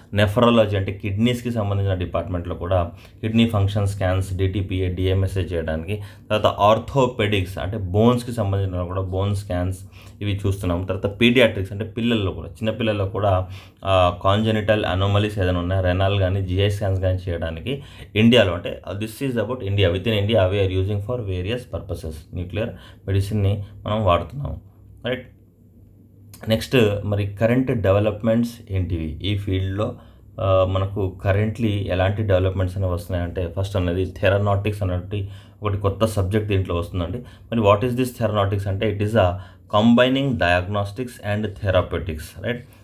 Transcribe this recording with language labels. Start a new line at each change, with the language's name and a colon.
Telugu: Nephrology అంటే కిడ్నీస్కి సంబంధించిన డిపార్ట్మెంట్లో కూడా kidney function scans, DTPA, DMSA చేయడానికి. తర్వాత ఆర్థోపెడిక్స్ అంటే బోన్స్కి సంబంధించిన కూడా బోన్ స్కాన్స్ ఇవి చూస్తున్నాము. తర్వాత పీడియాట్రిక్స్ అంటే పిల్లల్లో కూడా, చిన్నపిల్లల్లో కూడా కాంజెనిటల్ అనోమలీస్ ఏదైనా ఉన్నాయి, రెనాల్ కానీ GI స్కాన్స్ కానీ చేయడానికి ఇండియాలో, అంటే
English: This is about India. Within India we are using for various purposes.
Telugu: Nuclear మెడిసిన్ని మనం వాడుతున్నాం. రైట్. నెక్స్ట్ మరి కరెంట్ డెవలప్మెంట్స్ ఏంటివి ఈ ఫీల్డ్లో, మనకు కరెంట్లీ ఎలాంటి డెవలప్మెంట్స్ అనేవి వస్తున్నాయంటే, ఫస్ట్ అనేది థెరనాటిక్స్ అనేది ఒకటి కొత్త సబ్జెక్ట్ దీంట్లో వస్తుందండి.
English: మరి what is this theranostics అంటే, it is a combining diagnostics and therapeutics. Right.